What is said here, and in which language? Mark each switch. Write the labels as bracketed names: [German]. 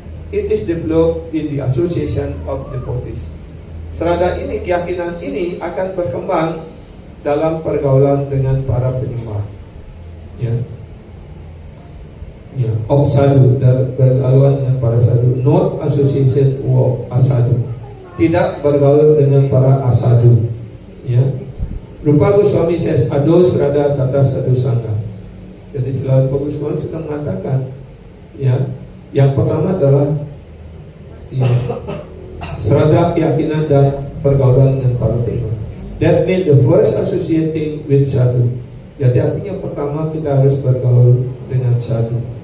[English] It is developed in the association of devotees. [Indonesian] Serada ini, keyakinan ini akan berkembang dalam pergaulan dengan para penyembah. Ya. Ya, of sadhu, bergaul dengan para sadhu, [English] not association of asadu. [Indonesian] Tidak bergaul dengan para asadu. Ya. Rupa Goswami says, ado serada tata sadhu sangha. Jadi selalu Rupa Goswami sudah mengatakan, ya, yang pertama adalah ya, serada keyakinan dan pergaulan dengan para penyembah. [English] That means the first associating with sadhu. [Indonesian] Jadi artinya pertama kita harus bergaul dengan sadhu.